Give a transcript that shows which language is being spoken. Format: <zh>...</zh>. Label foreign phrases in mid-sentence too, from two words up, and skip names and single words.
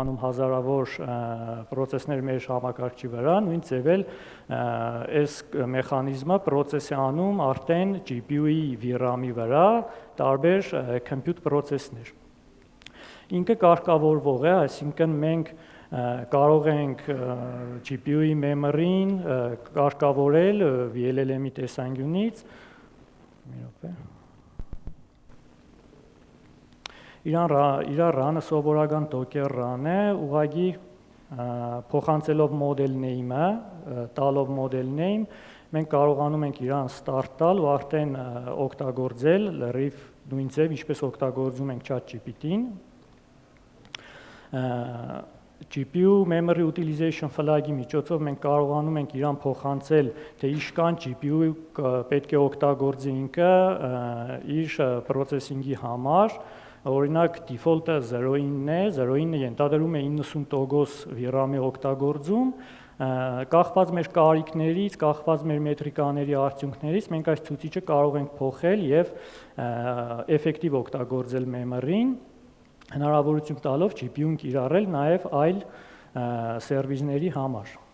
<hy>անում հազարավոր process-ներ մեր համակարգչի վրա, նույն ձևել այս մեխանիզմը process է անում արդեն GPU-ի VRAM-ի վրա տարբեր</hy> <en>compute process-</en> <hy>ներ։ Ինքը կարգավորվող է, այսինքն մենք կարող ենք GPU-ի memory-ին կարգավորել VLLM-ի տեսանկյունից, իր run-ը սովորական Docker run է, ուղղակի փոխանցելով</hy> <en>model name-</en> <hy>ը, տալով</hy> <en>model name,</en> <hy>մենք կարողանում ենք իրան start տալ ու արդեն օգտագործել լրիվ նույն ձև, ինչպես օգտագործում ենք ChatGPT-ին։</hy> <en>GPU memory utilization flag-</en> <hy>ի միջոցով մենք կարողանում ենք իրան փոխանցել, թե ինչքան GPU պետք է օգտագործի ինքը իր processing-ի համար, օրինակ default-ը 0.9 է, 0.9-ը ենթադրում է 90% VRAM-ի օգտագործում, կախված մեր կարիքներից, կախված մեր մետրիկաների արդյունքներից, մենք այս ցուցիչը կարող ենք փոխել եւ էֆեկտիվ օգտագործել memory-ին, հնարավորություն տալով GPU-ն կիրառել նաև այլ սերվիսների համար։</hy>